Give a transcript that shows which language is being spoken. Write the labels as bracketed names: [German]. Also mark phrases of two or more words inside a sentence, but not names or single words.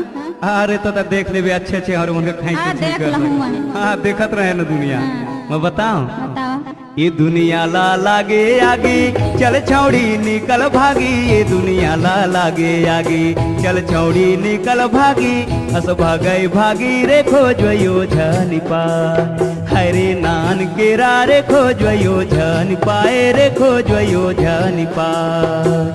[Chhattisgarhi] अरे तो देख लेबे अच्छे अच्छे और उनके खाई हाँ, के देख लहूं मैं। हाँ देखत रहे ना दुनिया। हाँ। मैं बताऊं, बताओ। ये दुनिया ला लागे आगे चल छौड़ी निकल भागी, ये दुनिया ला लागे आगे चल छौड़ी निकल भागी, हस भागई भागी रे खोजयो झन पाए, हरे नान केरा रे खोजयो झन पाए रे खोजयो झन पाए।